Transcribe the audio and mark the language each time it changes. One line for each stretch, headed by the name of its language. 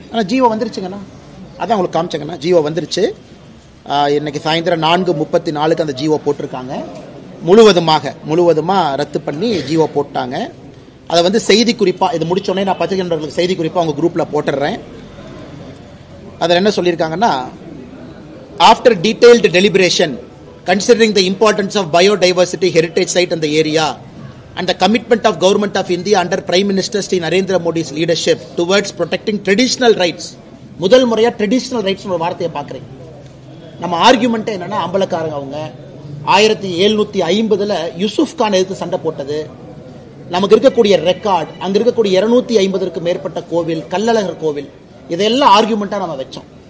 Tamil: ஜியோ வந்துருச்சுங்கண்ணா, அதான் உங்களுக்கு காமிச்சங்கண்ணா, ஜியோ வந்துருச்சு. இன்னைக்கு சாயந்தரம் 4:34 அந்த ஜியோ போட்டிருக்காங்க. முழுவதுமாக ரத்து பண்ணி ஜியோ போட்டாங்க. அதை வந்து செய்தி குறிப்பாக இது முடிச்சோடனே நான் பத்திரிகை நண்பர்களுக்கு செய்தி குறிப்பாக அவங்க குரூப்பில் போட்டுடுறேன். அதில் என்ன சொல்லியிருக்காங்கன்னா, after detailed deliberation
English: considering the importance of biodiversity heritage site in the area and the commitment of government of India under Prime Minister Shri Narendra Modi's leadership towards protecting traditional rights.
Tamil: முதல் முறையா traditional rights ஒரு வார்த்தையை பார்க்குறேன். நம்ம argument என்னன்னா, அம்பலக்காரங்க அவங்க 1750 யூசுப் கான் எதிர்த்து சண்டை போட்டது, நமக்கு இருக்கக்கூடிய ரெக்கார்ட், அங்க இருக்கக்கூடிய 250க்கும் மேற்பட்ட கோவில், கள்ளழகர் கோவில், இதெல்லாம் ஆர்கியூமெண்டா நம்ம வச்சோம்.